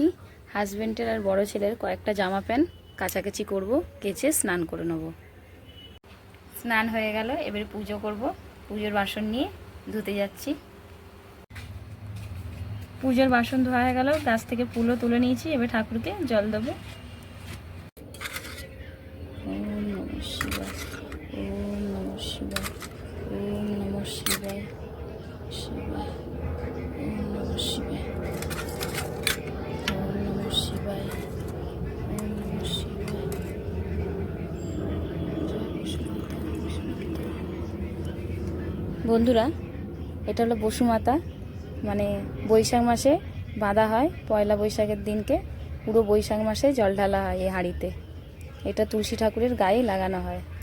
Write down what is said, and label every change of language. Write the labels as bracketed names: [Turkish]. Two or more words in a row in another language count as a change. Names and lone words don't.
[Bangla] হাজব্যান্ডের আর বড় ছেলের কয়েকটা জামা প্যান্ট কাচাকাচি করব, কেচে স্নান করে নেব। স্নান হয়ে গেল, এবারে পুজো করব। পুজোর বাসন নিয়ে ধুতে যাচ্ছি। পুজোর বাসন ধোয়া হয়ে গেল, গাছ থেকে ফুলও তুলে নিয়েছি। এবার ঠাকুরকে জল দেবো। [Sanskrit] ওম নমঃ শিবায়, ওম নমঃ শিবায়, ওম নমঃ শিবায়, শিবায়, ওম নমঃ শিবায়, ওম নমঃ শিবায়, ওম নমঃ শিবায়। [Bangla] বন্ধুরা, এটা হলো বসুমাতা, মানে বৈশাখ মাসে বাঁধা হয়। পয়লা বৈশাখের দিনকে পুরো বৈশাখ মাসে জল ঢালা হয় এই হাঁড়িতে। এটা তুলসী ঠাকুরের গায়ে লাগানো হয়।